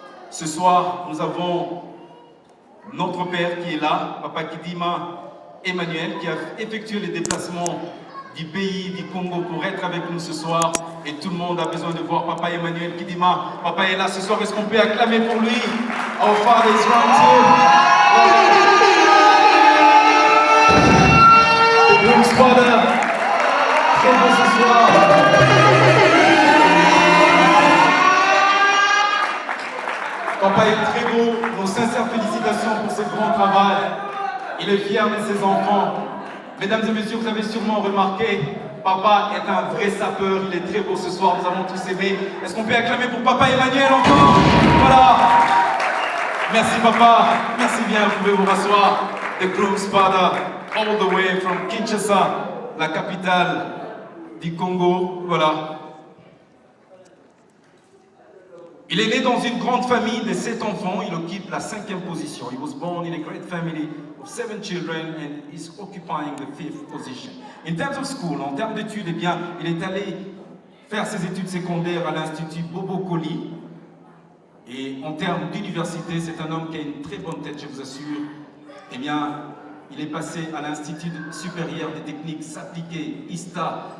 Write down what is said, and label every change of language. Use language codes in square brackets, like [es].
[fr] Ce soir, nous avons notre père qui est là, papa Kidima Emmanuel, qui a effectué les déplacements du pays du Congo pour être avec nous ce soir. Et tout le monde a besoin de voir papa Emmanuel Kidima. Papa est là ce soir, est-ce qu'on peut acclamer pour lui? [en] Our father is right here. The groom's father, [fr] très beau ce soir. Papa est très beau, nos sincères félicitations pour ce grand travail. Il est fier de ses enfants. Mesdames et messieurs, vous avez sûrement remarqué, papa est un vrai sapeur, il est très beau ce soir, nous avons tous aimé. Est-ce qu'on peut acclamer pour papa Emmanuel encore? Voilà. Merci papa, merci bien, vous pouvez vous rasseoir. [en] The groom's father, all the way from Kinshasa, [fr] la capitale du Congo, voilà. Il est né dans une grande famille de 7 enfants, il occupe la 5e position. [en] He was born in a great family of 7 children and is occupying the 5th position. In terms of school, [fr] en termes d'études, eh bien, il est allé faire ses études secondaires à l'Institut Bobo Koli. Et en termes d'université, c'est un homme qui a une très bonne tête, je vous assure. Eh bien, il est passé à l'Institut supérieur des techniques appliquées, ISTA.